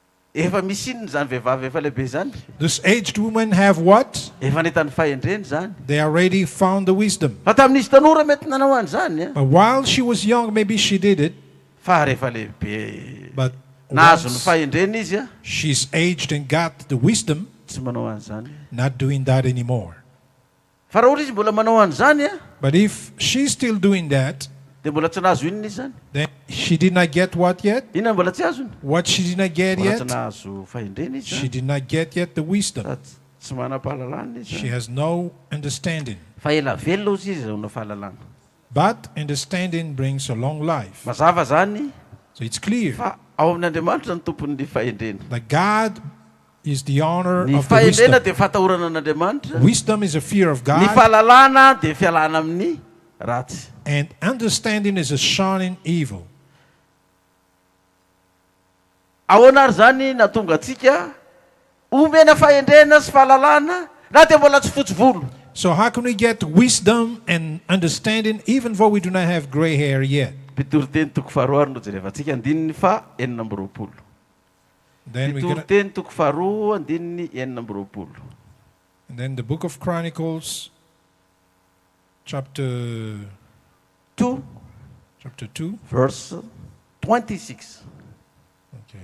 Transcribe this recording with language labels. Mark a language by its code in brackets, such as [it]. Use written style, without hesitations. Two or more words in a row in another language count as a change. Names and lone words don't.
[mg] efa misininy zany vehivavy efa lehibe zany. [en] This aged woman have what? [mg] Efa nahitany fahendreny zany. [en] They already found the wisdom. [mg] Fa tamin'izy tanora mety nanao an'izany. [en] But while she was young, maybe she did it. [mg] Fa rehefa lehibe [en] But [mg] nahazo ny fahendreny izy [en] she's aged and got the wisdom, [mg] tsy manao an'izany. [en] not doing that anymore. [mg] Fa raha ohatra izy mbola manao an'izany [en] But if she's still doing that, [mg] dia mbola tsy nahazo inona izy zany. [en] then she did not get what yet? [mg] Inona mbola tsy azony? [en] What she did not get [mg] Mbola [en] yet? [mg] tsy nahazo fahendreny izy. [en] She did not get yet the wisdom. [mg] Tsy manam-pahalalana izy. [en] She has no understanding. [mg] Fa ela velona izy zaona fahalalana. [en] But understanding brings a long life. [mg] Mazava zany. [en] So it's clear [mg] Fa ao amin'Andriamanitra ny tompon'ny fahendrena. [en] that God is the honor [mg] Ny [en] of the [mg] fahendrena [en] wisdom. [mg] dia fatahorana an'Andriamanitra. [en] Wisdom is a fear of [mg] Ny [en] God, [mg] fahalalana dia fialana amin'ny ratsy. [en] and understanding is a shunning evil. [mg] Ahoana ary zany natonga antsika omena fahendrena sy fahalalana na dia mbola tsy fotsy volo. [en] So how can we get wisdom and understanding even though we do not have gray hair yet? [mg] Pitoriteny toko faharoa ary no jerevantsika andininy fa enina amby roapolo. [en] Then we're gonna, [mg] Pitoriteny toko faharoa andininy enina amby roapolo. [en] and then the book of Chronicles, chapter 2, chapter 2, verse 26. okay.